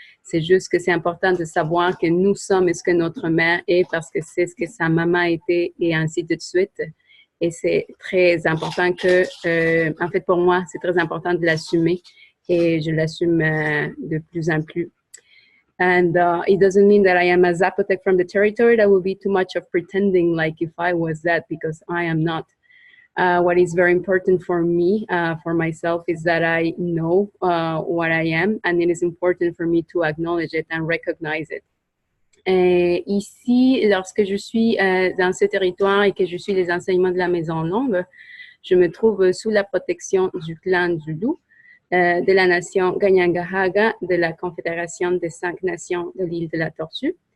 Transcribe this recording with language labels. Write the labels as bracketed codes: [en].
[fr] C'est juste que c'est important de savoir que nous sommes ce que notre mère est, parce que c'est ce que sa maman était, et ainsi de suite. Et c'est très important que, en fait, pour moi, c'est très important de l'assumer, et je l'assume de plus en plus. [en] And it doesn't mean that I am a Zapotec from the territory. That would be too much of pretending like if I was that, because I am not. What is very important for me, for myself, is that I know what I am, and it is important for me to acknowledge it and recognize it. [fr] Ici, lorsque je suis dans ce territoire et que je suis les enseignements de la Maison Longue, je me trouve sous la protection du clan du Loup, de la nation Kanien'kehá:ka, de la Confédération des 5 Nations de l'île de la Tortue.